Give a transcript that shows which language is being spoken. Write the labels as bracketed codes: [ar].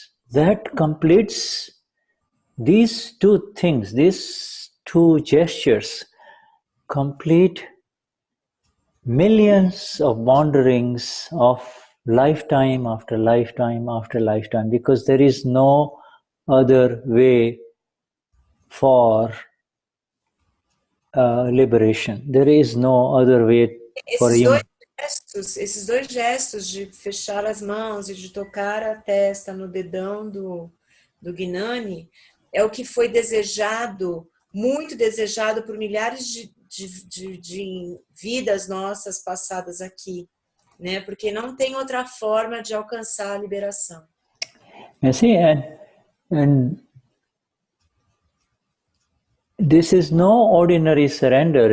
[en] That completes these two things, these two gestures, complete millions of wanderings of lifetime after lifetime after lifetime, because there is no other way for liberation. There is no other way for human. [pt] Esses dois gestos de fechar as mãos e de tocar a testa no dedão do Gnani é o que foi desejado, muito desejado por milhares de vidas nossas passadas aqui, né? Porque não tem outra forma de alcançar a liberação. [en] You see, and this is no ordinary surrender.